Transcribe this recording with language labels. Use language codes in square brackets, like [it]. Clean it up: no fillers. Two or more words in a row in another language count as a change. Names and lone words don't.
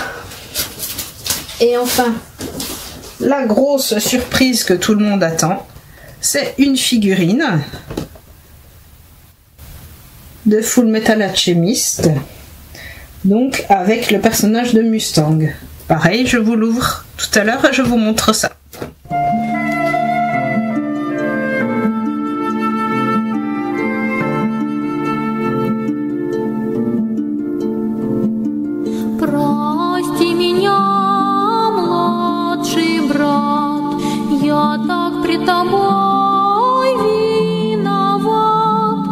[fr] Et enfin, la grosse surprise que tout le monde attend, c'est une figurine de Full Metal Alchemist, donc avec le personnage de Mustang. Pareil, je vous l'ouvre tout à l'heure et je vous montre ça. [ru] Прости меня, младший брат, я так пред тобой виноват.